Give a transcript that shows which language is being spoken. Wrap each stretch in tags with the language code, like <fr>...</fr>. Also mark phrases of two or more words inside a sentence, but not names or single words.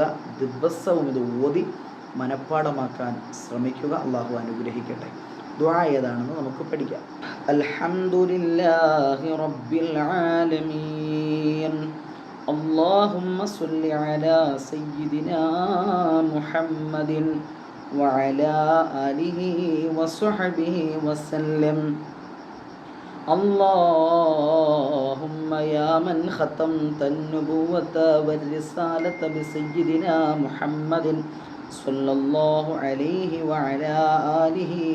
<ml>ദിവസവും ഇത് ഓതി മനഃപ്പാഠമാക്കാൻ ശ്രമിക്കുക. അല്ലാഹു അനുഗ്രഹിക്കട്ടെ. ദുആ ഏതാണെന്ന് നമുക്ക് പഠിക്കാം.</ml> <ar>الحمد لله رب العالمين. اللهم صل على سيدنا محمد وعلى آله وصحبه وسلم. اللهم يا من ختمت النبوة والرسالة بسيدنا محمد صلى الله عليه وعلى آله</ar>